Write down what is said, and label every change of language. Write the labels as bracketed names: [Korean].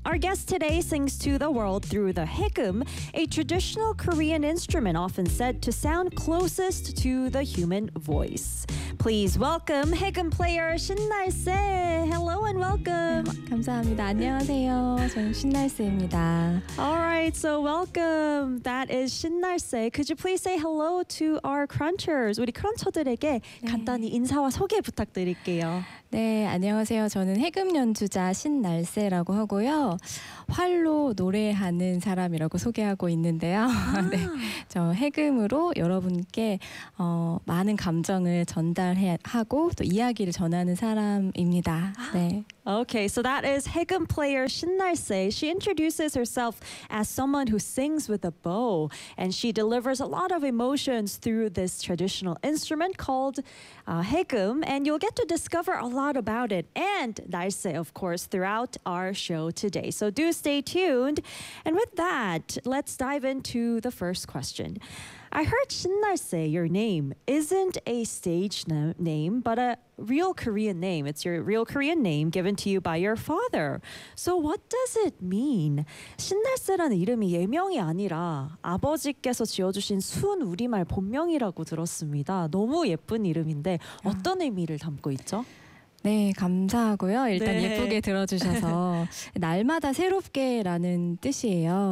[English] Our guest today sings to the world through the hikkum, a traditional Korean instrument often said to sound closest to the human voice. Please welcome hikkum player 신날세. Hello and welcome. [Korean] 감사합니다. 안녕하세요. 저는 신날세입니다. [English] All right, so welcome. That is 신날세. Could you please say hello to our crunchers? [Korean] 우리 크런처들에게 네. 간단히 인사와 소개 부탁드릴게요. 네, 안녕하세요. 저는 해금 연주자 신날세라고 하고요. 활로 노래하는 사람이라고 소개하고 있는데요. 아. 네, 저 해금으로 여러분께 많은 감정을 전달하고 또 이야기를 전하는 사람입니다. 네. [English] Okay, so that is 해금 player 신날세. She introduces herself as someone who sings with a bow, and she delivers a lot of emotions through this traditional instrument called 해금, and you'll get to discover a lot about it and 날세, of course, throughout our show today. So do stay tuned. And with that, let's dive into the first question. I heard 신날세, your name, isn't a stage name, but a real Korean name. It's your real Korean name given to you by your father. So what does it mean? [Korean] 신날세라는 이름이 예명이 아니라 아버지께서 지어주신 순 우리말 본명이라고 들었습니다. 너무 예쁜 이름인데 어떤 의미를 담고 있죠? 네, 감사하고요. 일단 네. 예쁘게 들어주셔서 날마다 새롭게 라는 뜻이에요.